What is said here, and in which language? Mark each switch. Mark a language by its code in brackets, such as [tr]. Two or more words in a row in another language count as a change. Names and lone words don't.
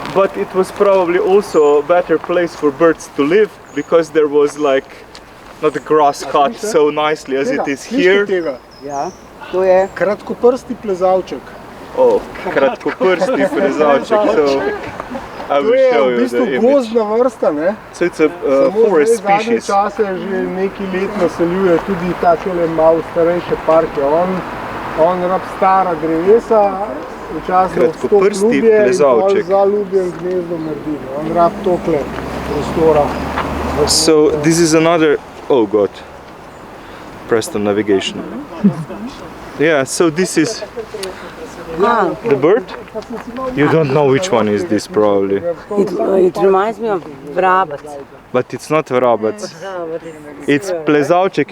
[en] But it was probably also a better place for birds to live because there was like not the grass cut so nicely as it is here. [sl] Ja, to je kratkoprsti plezalček. Oh, kratkoprsti plezalček. [en] So I will show you the [sl] To je v bistvu [en] image. [sl] gozdna vrsta, ne? [en] So it's a forest species. [sl] Zadnje čase že nekaj let naseljuje tudi takele malo starejše parke. On rab stara drevesa, včasih Kratkoprsti ljubje in plezalček. pol za ljubjem gnezdom naredi. On rab tokle prostora. [en] So this is another, oh god, press the navigation. Yeah, so this is the bird. You don't know which one is this probably, It reminds me of vrabac. but it's not vrabac. It's plezalček.